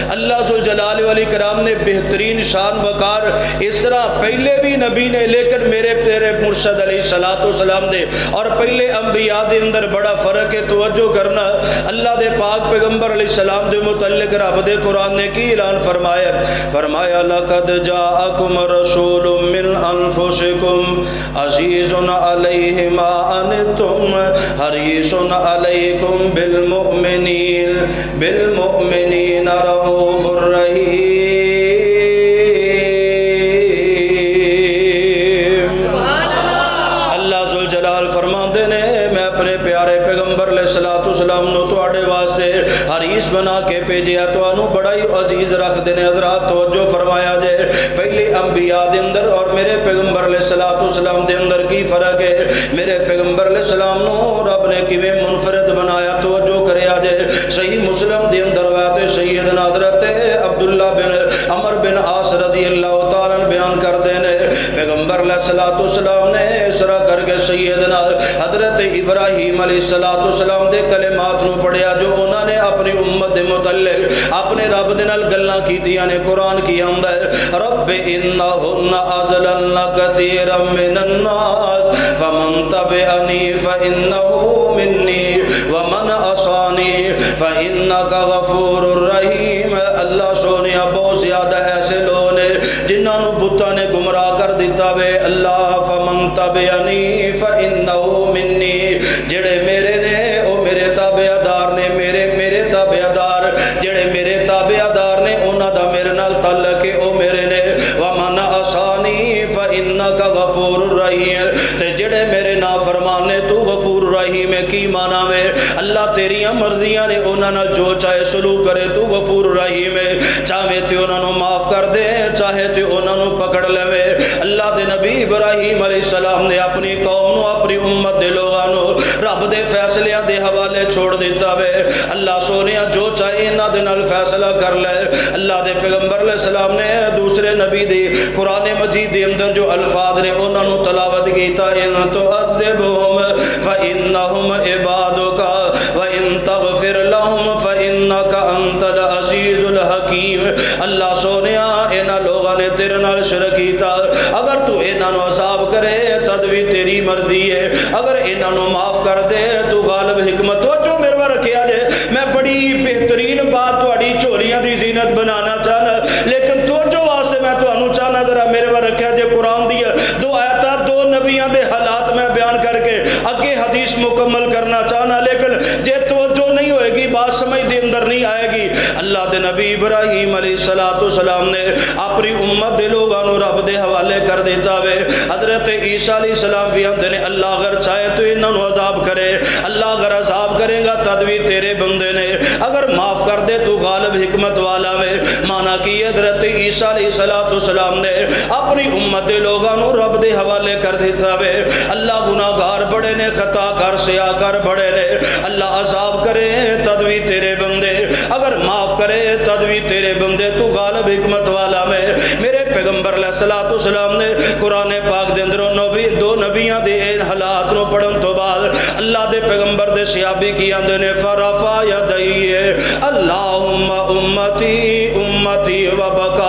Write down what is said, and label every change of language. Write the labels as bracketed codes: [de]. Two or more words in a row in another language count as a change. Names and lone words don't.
[pa] اللہ ذوالجلال والاکرام نے بہترین شان وقار اس طرح پہلے بھی نبی نے، لیکن میرے پیارے مرشد علیہ السلام دے اور پہلے انبیاء دے اندر بڑا فرق ہے۔ توجہ کرنا، اللہ دے پاک پیغمبر علیہ السلام دے متعلق رب دے قرآن نے کی اعلان فرمایا؟ [ar] فرمایا لقد جاءکم رسول من انفسکم عزیز علیہ ما عنتم حریص علیکم بالمؤمنین رؤوف الرحیم۔ [pa] فرماندے نے میں اپنے پیارے پیغمبر علیہ السلام نو تواڈے واسطے حریص بنا کے بھیجیا، تانوں بڑا ہی عزیز رکھ دینے۔ حضرات توجہ فرمایا جے، پہلے انبیاء دے اندر اور میرے پیغمبر علیہ السلام دے اندر کی فرق ہے؟ میرے پیغمبر علیہ السلام نو رب نے کیویں منفرد بنایا؟ توجہ کریا جے، صحیح مسلم دے اندر روایت سیدنا حضرت عبداللہ بن عمر بن عاص رضی اللہ تعالیٰ بیان کرتے ہیں، پیغمبر علیہ السلام نے اسرا کر کے سیدنا حضرت ابراہیم علیہ السلام دے کلمات نو پڑھیا جو انہوں نے اپنی امت دے متعلق اپنے رب دے نال گلاں کیتیاں نے۔ قرآن کی آندا ہے [ar] رب انہن اضللن کثیرا من الناس فمن تبعنی فانہ منی ومن عصانی فانک غفور رحیم۔ [pa] اللہ سونیا بہت زیادہ ایسے لوگ نے جنہاں نو بتاں نے گمراہ کر دیتا وے۔ اللہ [ar] فمن تبعنی فانہ منی، [pa] جڑے میرے نے او میرے تابعدار نے، میرے تابعدار جڑے میرے تابعدار نے انہاں دا میرے نال تعلق ہے، او میرے نے۔ [ar] ومن عصانی فانک غفور رحیم، [pa] تے جڑے میرے نافرمان نے تو غفور رحیم ہے۔ کی معنی میں اللہ تیریاں مرضیاں نے انہاں نال جو چاہے سلوک کرے، تو غفور رحیم ہے، چاہے تے انہاں نو معاف کر دے، چاہے تے انہاں نو پکڑ لے۔ اللہ دے نبی ابراہیم علیہ السلام نے اپنی قوم نو، اپنی امت دے لوگاں نو رب دے فیصلیاں دے حوالے چھوڑ دیتا وے۔ اللہ سونیا جو چاہے انہاں دے نال فیصلہ کر لے۔ اللہ دے پیغمبر علیہ السلام نے دوسرے نبی دی قرآن مجید دے اندر جو الفاظ نے انہاں نو تلاوت کیتا، [ar] ان تعذبہم فانہم عبادک وان تغفر لہم فانک انت العزیز الحکیم۔ [pa] اللہ سونیا انہاں لوگاں نے تیرے نال شرک کیتا، اگر تو انہاں نو عذاب کرے تد بھی تیری مرضی ہے، اگر انہاں نو معاف کر دے تو غالب حکمت۔ تو جو میرے وار رکھیا جے، میں بڑی بہترین بات تہاڈی چولیاں دی زینت بنانا چاہنا، لیکن تو جو واسطے میں تانوں چاہنا ذرا میرے وار رکھیا جے قرآن دی دو آیتاں دو نبیاں دے حالات میں بیان کر کے اگے حدیث مکمل کرنا چاہنا، لیکن جے توجہ نہیں ہوئے گی، بات سمجھ دے اندر نہیں آئے گی۔ اللہ دے نبی ابراہیم علیہ السلام نے اپنی امت دے لوگاں نو رب دے حوالے کر دیتا وے۔ حضرت عیسیٰ علیہ السلام بھی آندے نے اللہ اگر چاہے تو انہاں نو عذاب کرے، اللہ اگر عذاب کرے گا تد بھی تیرے بندے نے، اگر معاف کر دے تو غالب حکمت والا وے۔ مانا کی حضرت عیسیٰ علیہ السلام نے اپنی امت دے لوگاں نو رب دے حوالے کر دیتا وے۔ اللہ گناہگار بڑے نے، خطا کر سیاہ کر بڑے نے، اللہ عذاب کرے تد بھی تیرے بندے، اگر معاف کرے تد بھی تیرے بندے، تو غالب حکمت والا میں۔ میرے پیغمبر علیہ السلام نے قرآن پاک دے اندر دو نبیاں دے حالات نو پڑھن تو بعد اللہ دے پیغمبر دے صحابی کی آندے نے [ar] فرفع یدیہ اللہم امتی امتی وبکا۔